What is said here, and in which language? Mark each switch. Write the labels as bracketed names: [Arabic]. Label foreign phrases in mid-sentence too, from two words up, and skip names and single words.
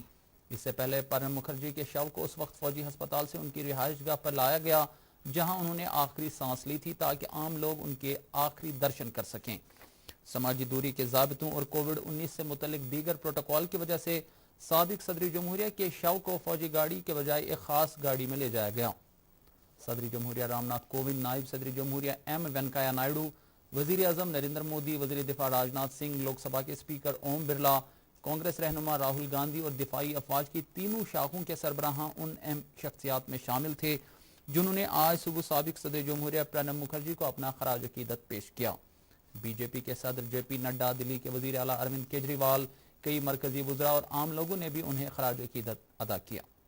[Urdu] اس سے پہلے پرنب مکھرجی کے شو کو اس وقت فوجی ہسپتال سے ان کی رہائش گاہ پر لایا گیا جہاں انہوں نے آخری سانس لی تھی تاکہ عام لوگ ان کے آخری درشن کر سکیں۔ سماجی دوری کے ضابطوں اور کووڈ-19 سے متعلق دیگر پروٹوکول کی وجہ سے سابق صدر جمہوریہ کے شو کو فوجی گاڑی کے بجائے ایک خاص گاڑی میں لے جایا گیا۔ صدر جمہوریہ رام ناتھ کووند، نائب صدر جمہوریہ ایم وینکیا نائیڈو، وزیر اعظم نریندر مودی، وزیر دفاع راجناتھ سنگھ، لوک سبھا کے اسپیکر اوم برلا، کانگریس رہنما راہل گاندھی اور دفاعی افواج کی تینوں شاخوں کے سربراہاں ان اہم شخصیات میں شامل تھے جنہوں نے آج صبح سابق صدر جمہوریہ پرنب مکھرجی کو اپنا خراج عقیدت پیش کیا۔ بی جے پی کے صدر جے پی نڈا، دلی کے وزیر اعلیٰ اروند کیجریوال، کئی مرکزی وزراء اور عام لوگوں نے بھی انہیں خراج عقیدت ادا کیا۔